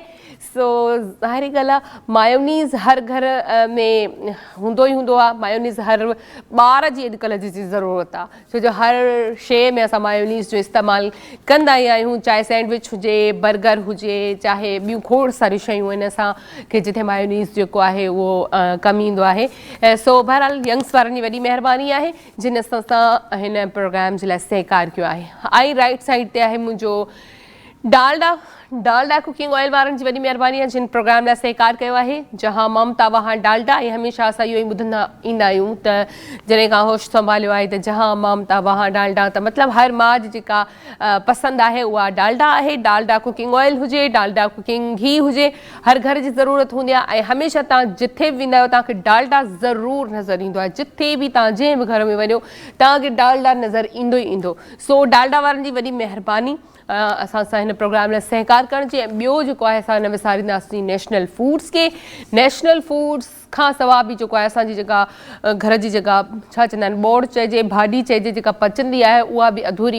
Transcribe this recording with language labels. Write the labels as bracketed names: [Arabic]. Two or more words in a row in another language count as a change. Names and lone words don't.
[Sindhi] सो ज़ाहिरी ॻाल्हि आहे मायोनीज़ हर घर में हूंदो ई हूंदो आहे मायोनीज़ हर ॿार जी अॼुकल्ह जी ज़रूरत आहे छो जो हर शइ में असां मायोनीज़ जो इस्तेमालु कंदा ई आहियूं चाहे सैंडविच हुजे बर्गर हुजे चाहे ॿियूं खोड़ सारियूं शयूं आहिनि असांखे जिथे मायोनीज़ जेको आहे उहो कमु ईंदो आहे। सो बहरहाल यंग्स वारनि जी वॾी महिरबानी आहे जिन असां सां हिन प्रोग्राम जे लाइ सहकार कयो आहे। ऐं [English] right side [Sindhi] ते आहे मुंहिंजो डालडा डालडा [English] cooking oil [Sindhi] वारनि जी वॾी महिरबानी आहे जिन प्रोग्राम लाइ सहकार कयो आहे [Urdu] جہاں ممتا وہاں ڈالڈا [Sindhi] ऐं हमेशह असां इहो ई ॿुधंदा ईंदा आहियूं त जॾहिं खां होश संभालियो आहे त [Urdu] جہاں ممتا وہاں ڈالڈا [Sindhi] त मतिलबु हर माउ जी जेका पसंदि आहे उहा डालडा आहे डालडा [English] cooking oil [Sindhi] हुजे डालडा [English] cooking ghee [Sindhi] हुजे हर घर जी ज़रूरत हूंदी आहे ऐं हमेशह तव्हां जिथे बि वेंदा आहियो तव्हांखे डालडा ज़रूरु नज़र ईंदो आहे जिथे बि तव्हां जंहिं बि घर में वञो तव्हांखे डालडा नज़र ईंदो ई ईंदो सो डालडा वारनि जी वॾी महिरबानी असां सां हिन प्रोग्राम लाइ सहकार करण जी ऐं ॿियो जेको आहे असां न विसारींदासीं नेशनल फूड्स खे नेशनल फूड्स खां सवाइ बि जेको आहे असांजी जेका घर जी जेका छा चवंदा आहिनि ॿोड़ चइजे भाॼी चइजे जेका पचंदी आहे उहा बि अधूरी